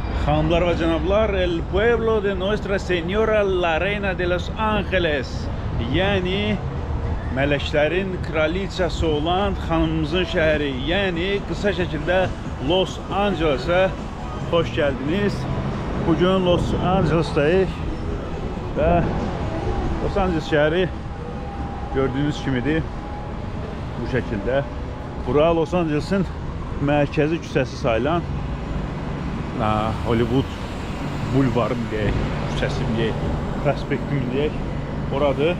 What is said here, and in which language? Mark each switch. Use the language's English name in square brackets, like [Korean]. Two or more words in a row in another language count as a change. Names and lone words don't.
[Turkish] Hanımlar ve canablar, [Spanish] el pueblo de Nuestra Señora la Reina de Los Angeles, [Azerbaijani] yani mələklərin kraliçası olan xanımımızın şəhəri, yəni qısa şəkildə Los Angeles'e [Turkish] hoş geldiniz. [Azerbaijani] Bugün Los Angeles'tayıq və Los Angeles şəhəri gördüğünüz kimidir bu şəkildə. Bura Los Angeles'ın mərkəzi küçəsi sayılan Hollywood bulvarı deyək, küçəsi deyək, prospekti deyək, oradır.